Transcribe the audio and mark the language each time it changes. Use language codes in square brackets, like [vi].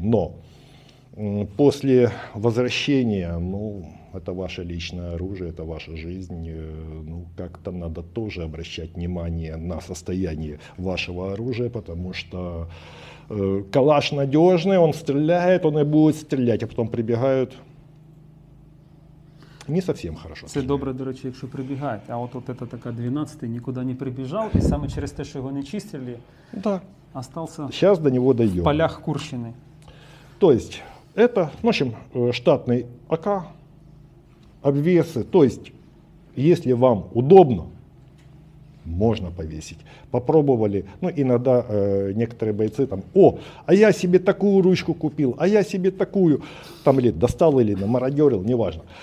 [ru] Но после возвращения, это ваше личное оружие, это ваша жизнь, как-то надо тоже обращать внимание на состояние вашего оружия, потому что калаш надежный, он стреляет, он и будет стрелять, а потом прибегают. Не совсем хорошо. [uk] Це добре, до речі, якщо прибігають. А от це така 12-й нікуди не прибіжав, і саме через те, що його не чистили, [ru] Да. [uk] остався [ru] Сейчас до него дойдем. [uk] в полях Курщини. [ru] То есть это, в общем, штатный АК, обвесы. То есть, если вам удобно, можно повесить. Попробовали, иногда некоторые бойцы там, а я себе такую ручку купил, а я себе такую, там или достал, или намародерил, неважно.